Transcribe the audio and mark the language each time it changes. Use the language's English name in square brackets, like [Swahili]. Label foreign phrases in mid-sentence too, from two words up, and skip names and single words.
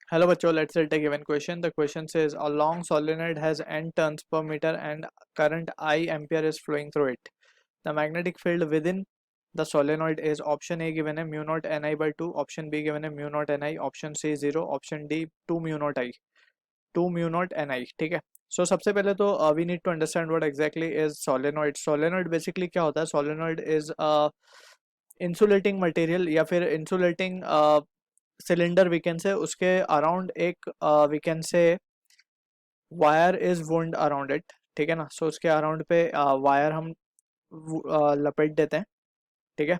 [English] Hello बच्चों, let's take a given question. The question says a long solenoid has n turns per meter and current I ampere is flowing through it. The magnetic field within the solenoid is option A given है mu naught Ni by 2, option B given है mu naught Ni, option C 0, option D 2 mu naught I, 2 mu naught Ni. [Hindi] ठीक है. [English] So [Hindi] सबसे पहले तो [English] we need to understand what exactly is solenoid. Solenoid basically [Hindi] क्या होता है? [English] Solenoid is insulating material [Hindi] या फिर [English] insulating cylinder we can say, [Hindi] उसके अराउंड एक [English] we can say wire is wound around it. [Hindi] ठीक है ना. सो उसके अराउंड पे वायर हम लपेट देते हैं. ठीक है.